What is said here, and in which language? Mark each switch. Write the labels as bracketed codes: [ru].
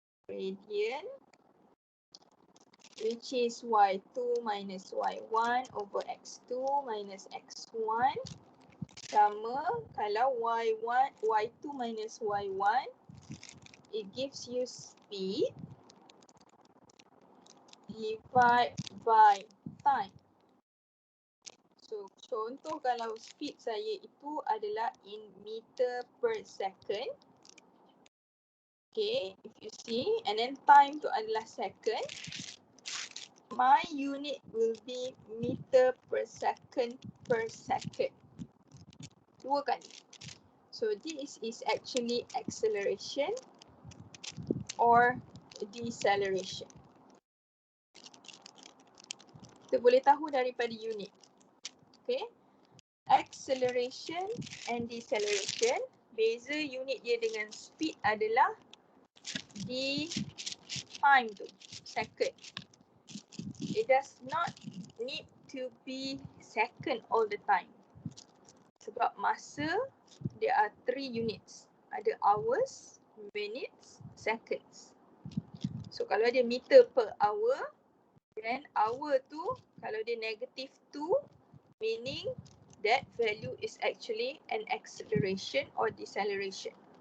[en] Gradient which is y2 minus y1 over x2 minus x1 [ms] sama kalau [en] y2 minus y1 it gives you speed divide by time. [ms] So, contoh kalau speed saya itu adalah [en] in meter per second. Okay, if you see, and then time [ms] tu adalah [en] second. My unit will be meter per second. [ms] Dua kali. [en] So, this is actually acceleration or deceleration. [ms] Kita boleh tahu daripada unit. [en] Okay. Acceleration and deceleration. [ms] Beza unit dia dengan speed adalah di time tu, second. [en] It does not need to be second all the time. [ms] Sebab masa, [en] there are 3 units. [ms] Ada [en] hours, minutes, seconds. [ms] So kalau dia [en] meter per hour, [ms] then hour tu, kalau dia [en] negative 2, meaning that value is actually an acceleration or deceleration.